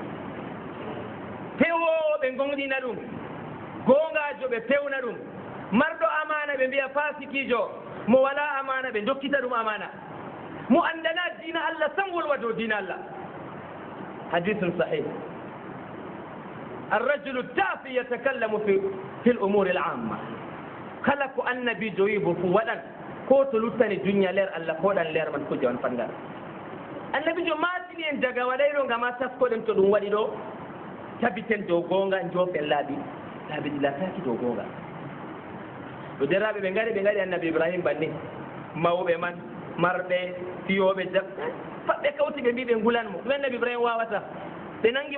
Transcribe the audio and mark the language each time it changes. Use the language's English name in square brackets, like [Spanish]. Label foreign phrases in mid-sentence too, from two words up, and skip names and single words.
[Fula] pewoɓe gonɗina ɗum gongajo ɓe pewna ɗum marɗo amana ɓe mbiya fasikijo mo wala amana ɓe dokkita ɗum amana mo andana dina allah tan wolwa dow dina allah [Arabic] حديث صحيح الرجل التافه يتكلم في الأمور العامة [Fula] kala ko annabijo wi bo fu waɗan ko to luttani dunya leer allah ko ɗan leer man kuje on fangar annabijo matini en daga waɗayɗo ngama taskoɗen to ɗum waɗi ɗo tabiten dow gonga jofen laaɓi lataki dow gonga ɗo deraɓe ɓe gaɗi annabi ibrahima banni mawɓe man marɓe fiyoɓe pat ɓe kawti ɓe mbi ɓe ngulanmo ɗum annabi ibrahima wawata ɓe nangi